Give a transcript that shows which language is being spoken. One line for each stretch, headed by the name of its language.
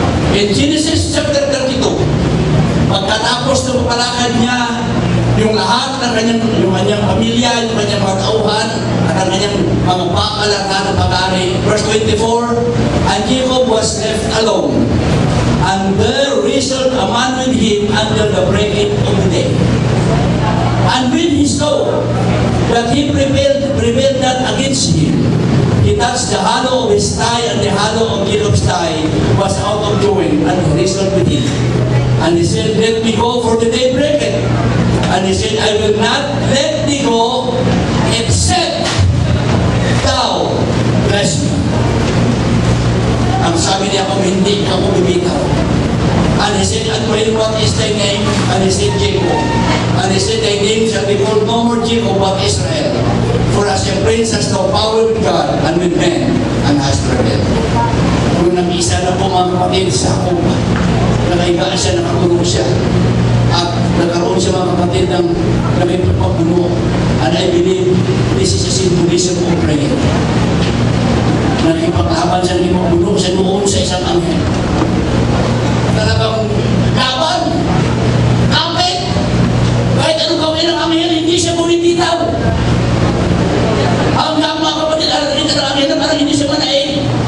English: In Genesis chapter 32,
Filipino: pagkatapos na mapalakad niya yung lahat ng kanyang pamilya, yung kanyang mga tauhan, at ang kanyang mga bakal at lahat ng pag-ari.
English: Verse 24, and Jacob was left alone, and there wrestled a man with him until the breaking of the day. And when he saw that he prevailed not against him, he touched the hollow of his thigh, and the hollow of Jacob's thigh was out of joint, and he wrestled with him. And he said, let me go, for the day breaketh. And he said, I will not let thee go, except thou bless me.
Filipino: Ang sabi niya, kung hindi ka mo bibitaw.
English: And he said, and what is thy name? And he said, Jacob. And he said, thy name shall be called no more Jacob, but Israel. For as a prince has no power with God and with men, and has prevailed.
Filipino: Kung nag-isa na po mga kapatid sa Jacob, nakahiga siya, nakakulong siya. At nagkaroon siya mga kapatid ng nakipagpapuno.
English: And I believe this is a symbolism of prayer.
Filipino: Nakipaglaban siya, nakipagpuno siya noon sa isang anghel. Talagang laban, kapit. Kahit anong gawin ng anghel, hindi siya bumibitaw. Hanggang mga kapatid, alam ng anghel na parang hindi siya manaig.